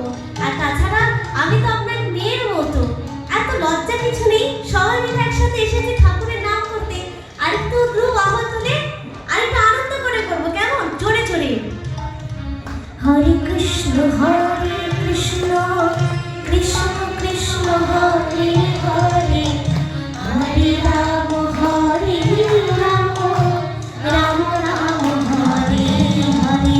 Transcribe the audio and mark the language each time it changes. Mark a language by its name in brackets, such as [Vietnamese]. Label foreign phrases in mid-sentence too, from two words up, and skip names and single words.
[Bangla] আর তাছাড়া আমি তো আপনার মেয়ের মতো, এত লজ্জা কিছু নেই। সবাই মিলে একসাথে এসেছি ঠাকুরের নাম করতে, আর একটু গ্রুপ আমার তুলে আর একটু আনন্দ করে করবো, কেমন? জোরে জোরে [Sanskrit] হরে কৃষ্ণ কৃষ্ণ কৃষ্ণ হরে হরে, হরে রাম রাম রাম হরে হরে।